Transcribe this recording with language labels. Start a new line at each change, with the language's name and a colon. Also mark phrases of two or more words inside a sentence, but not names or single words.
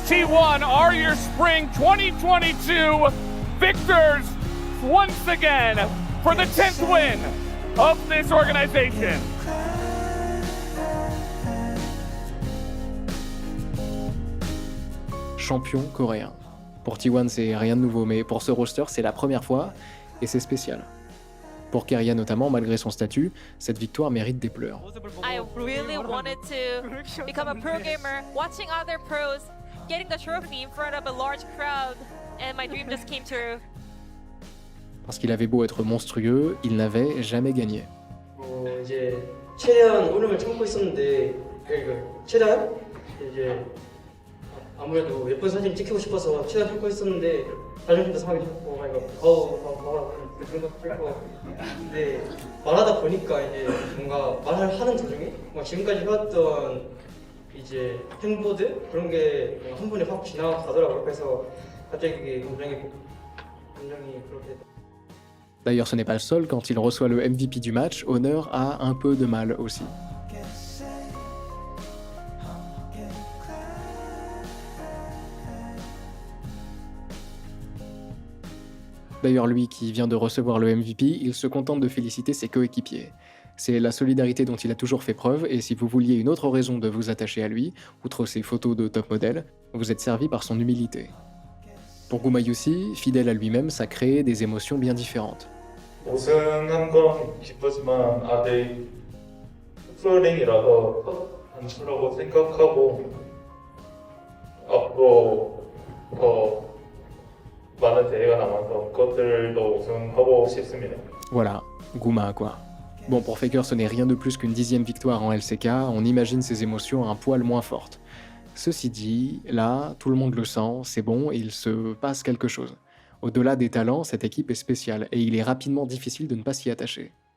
English: T1 are your spring 2022 victors once again for the 10th win of this organization.
French: Champion coréen. Pour T1, c'est rien de nouveau, mais pour ce roster, c'est la première fois et c'est spécial. Pour Keria notamment, malgré son statut, cette victoire mérite des pleurs.
English: I really wanted to become a pro gamer, watching other pros, getting the trophy in front of a large crowd, and my dream just came true.
French: Parce qu'il avait beau être monstrueux, il n'avait jamais gagné.
Korean: 이제 최대한 울음을 참고 있었는데 최대한 이제 아무래도 예쁜 사진 찍히고 싶어서 최대한 참고 있었는데 자존심도 상하게 됐고 근데 말하다 보니까 이제 뭔가 말을 하는 도중에 지금까지 해왔던 이제 팬보드 그런 게 한 번에 확 지나가더라고요. 그래서 갑자기 그게 감정이 그렇게.
French: D'ailleurs, ce n'est pas le seul, quand il reçoit le MVP du match, Honor a un peu de mal aussi. D'ailleurs, lui qui vient de recevoir le MVP, il se contente de féliciter ses coéquipiers. C'est la solidarité dont il a toujours fait preuve, et si vous vouliez une autre raison de vous attacher à lui, outre ses photos de top modèle, vous êtes servi par son humilité. Pour Gumayusi, fidèle à lui-même, ça crée des émotions bien différentes.
Korean: 우승한 건 기쁘지만 아직 프로링이라서 단수라고 생각하고 앞으로 더 많은 대회가 남아서 그것들도 우승하고 싶습니다.
French: Voilà, Guma quoi. Bon, pour Faker, ce n'est rien de plus qu'une 10e victoire en LCK, on imagine ses émotions un poil moins fortes. Ceci dit, là, tout le monde le sent, c'est bon, il se passe quelque chose. Au-delà des talents, cette équipe est spéciale, et il est rapidement difficile de ne pas s'y attacher.